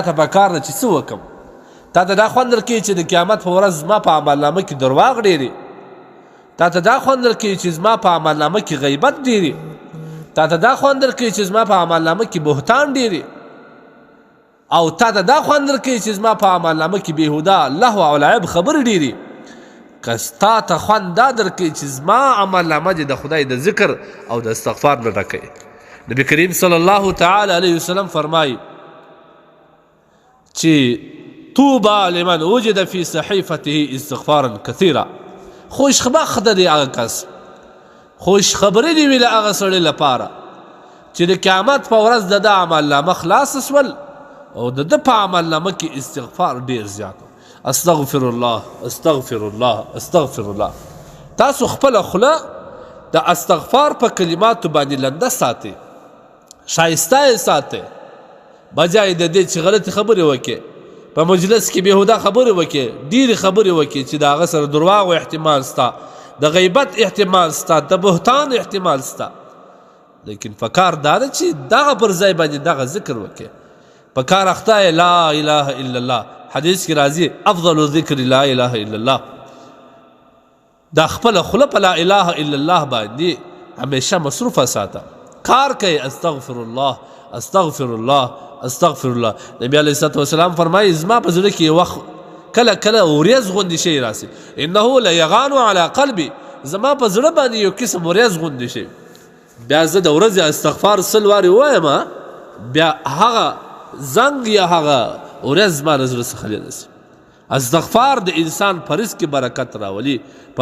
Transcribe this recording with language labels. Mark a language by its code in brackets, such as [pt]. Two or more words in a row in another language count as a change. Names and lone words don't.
[ps] ته پکار ده چې څه وکړم تا ته دا خوند درکوي چې د قیامت په ورځ زما په عملنامه کې درواغ ډېري تا ته دا خوند درکوي چې زما په عملنامه کې غیبت ډېري تا ته دا خوند درکوي چې زما په عملنامه کې بهتان ډېري او تا ته دا خوند درکوي چې زما په عملنامه کې بېهوده لهو او لعب خبرې ډېري که ستا ته خوند دا درکوي چې زما عملنامه دې د خدای د ذکر او د استغفار نه ډکوي نبی کریم [ar] صلی الله تعالی علیه وسلم [ps] فرمایي چې [ar] طوبى لمن وجد في صحيفته استغفارا كثيرا [ps] خوشبخت دی هغه کس خوشخبري دی ویل هغه سړي لپاره چې د قیامت په ورځ د عملنامه خلاص سول او د په عملنامه کې استغفار ډیر زیات [ar] استغفر الله استغفر الله استغفر الله [ps] تاسو خپل خوله د استغفار په کلماتو باندې لنده ساتي شایسته ساتي بجای د دې چې غلط خبرې وکړي په مجلس کې بېهوده خبرې وکړي ډېرې خبرې وکړي چې د هغه سره درواغو احتمال سته د غیبت احتمال سته د بهتان احتمال سته لیکن پکار دا ده چې دغه پر ځای باندې دغه ذکر وکړي پکار اخته [ar] لا اله الا الله [ps] حدیث کې راځي [ar] افضل ذکر لا اله الا الله [ps] دا خپل خوله په [ar] لا اله الا الله [ps] باندې همیشه مصروفه ساته کار کوي [ar] استغفر الله استغفر الله استغفر الله [ps] نبی [ar] علیه الصلوة والسلام [ps] فرمایي زما په زړه کې وخت کله کله وریځ غوندې شی راسي [ar] انه لیغان علی قلبي [ps] زما په زړه باندې یو قسم وریځ غوندې شی بیا زه د ورځې استغفار سل وارې وایم بیا هغه زنګ یا هغه وریځ زما د زړه څخه لیرې شي استغفار د انسان په رزق کې برکت راولي په